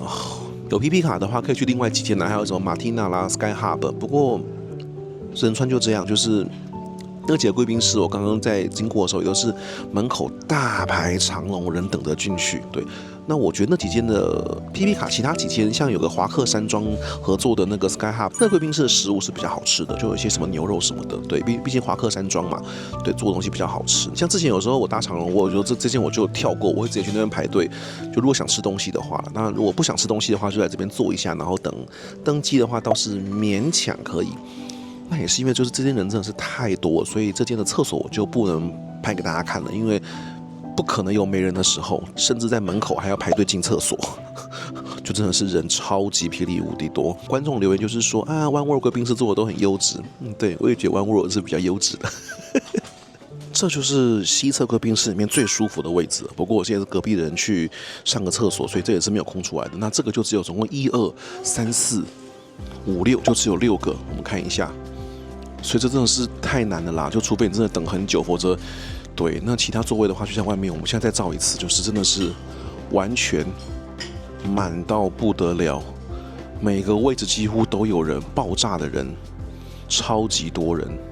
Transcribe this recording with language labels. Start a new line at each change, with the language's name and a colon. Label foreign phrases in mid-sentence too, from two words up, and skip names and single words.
Chinese: 有 PP 卡的話，可以去另外幾間呢，還有什麼馬蒂娜啦、Sky Hub。不過仁川就這樣，就是那幾個貴賓室，我剛剛在經過的時候，也都是門口大排長龍，人等着進去。對，那我覺得那幾間的 PP 卡，其他幾間像有個華克山莊合作的那個 Sky Hub，那貴賓室的食物是比較好吃的，就有一些什麼牛肉什麼的。對，畢竟華克山莊嘛，对，做的東西比較好吃。像之前有時候我搭長龍，我覺得這間我就跳過，我會直接去那邊排隊。就如果想吃東西的話，那如果不想吃東西的話，就在這邊坐一下，然後等登機的話倒是勉強可以。那也是因為就是這間人真的是太多了，所以這間的廁所我就不能拍給大家看了，因為不可能有沒人的時候，甚至在門口還要排隊進廁所，就真的是人超級霹靂無敵多。觀眾留言就是說啊 ，One World 貴賓室做的都很優質，對，我也覺得 One World 是比較優質的。這就是西側貴賓室裡面最舒服的位置了。不過我現在是隔壁的人去上個廁所，所以這也是沒有空出來的。那這個就只有總共1、2、3、4、5、6，就只有6個。我們看一下。所以這真的是太難了啦，就除非你真的等很久，否則，對，那其他座位的話，就像外面我們現在再照一次，就是真的是完全滿到不得了，每個位置幾乎都有人，爆炸的人，超級多人。